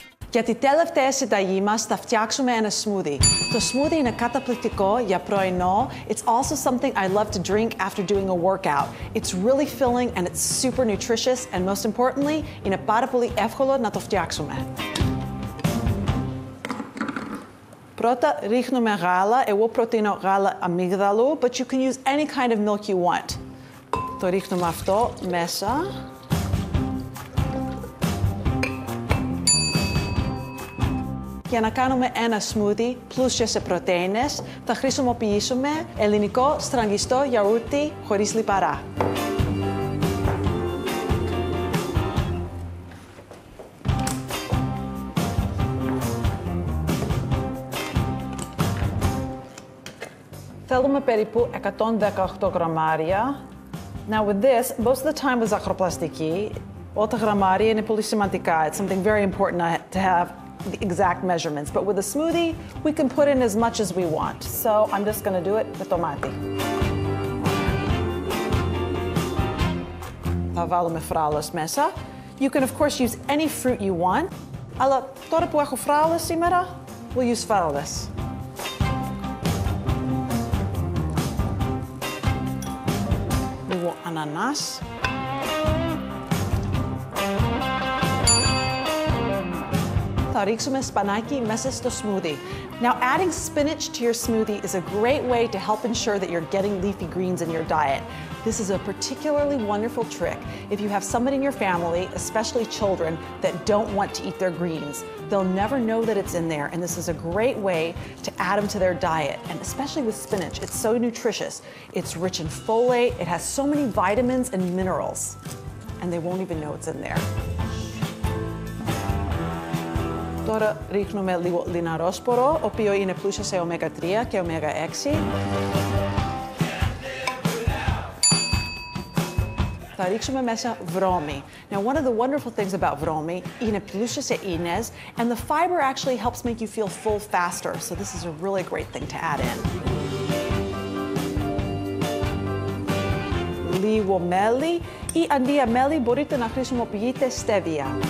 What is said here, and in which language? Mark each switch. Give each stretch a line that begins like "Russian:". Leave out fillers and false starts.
Greek: Για τη τελευταία συνταγή μας θα φτιάξουμε ένα smoothie. Το smoothie είναι καταπληκτικό για πρωινό.
English: It's also something I love to drink after doing a workout. It's really filling and it's super nutritious and most importantly,
Greek: είναι πάρα πολύ εύκολο να το φτιάξουμε. Πρώτα ρίχνουμε γάλα. Εγώ προτείνω γάλα αμύγδαλου,
English: but you can use any kind of milk you want.
Greek: Το ρίχνουμε αυτό μέσα. Για να κάνουμε ένα smoothie πλούσιο σε πρωτεΐνες, θα χρησιμοποιήσουμε ελληνικό στραγγιστό γιαούρτι χωρίς λιπαρά. Θέλουμε περίπου 118 γραμμάρια.
English: Now with this, most of the time with
Greek: ζαχαροπλαστική, όλα τα γραμμάρια είναι πολύ σημαντικά.
English: It's something very important to have the exact measurements. But with a smoothie, we can put in as much as we want. So I'm just going to do it with τομάτι.
Greek: Θα βάλουμε φράουλες μέσα.
English: You can of course use any fruit you want.
Greek: Αλλά τώρα που έχω φράουλες σήμερα,
English: we'll use
Greek: φράουλες. Λίγο ανανάς. Θα ρίξουμε σπανάκι μέσα στο smoothie.
English: Now, adding spinach to your smoothie is a great way to help ensure that you're getting leafy greens in your diet. This is a particularly wonderful trick if you have somebody in your family, especially children, that don't want to eat their greens. They'll never know that it's in there, and this is a great way to add them to their diet, and especially with spinach. It's so nutritious. It's rich in folate, it has so many vitamins and minerals, and they won't even know it's in there.
Greek: Τώρα ρίχνουμε λίγο λιναρόσπορο, ο οποίο είναι πλούσιο σε ωμέγα 3 και ωμέγα 6. Θα ρίξουμε μέσα βρώμη.
English: Now, one of the wonderful things about
Greek: βρώμη είναι πλούσιο σε ίνες,
English: and the fiber actually helps make you feel full faster. So this is a really great thing to add in.
Greek: Λίγο μέλι ή αντί για μέλι μπορείτε να χρησιμοποιείτε stevia.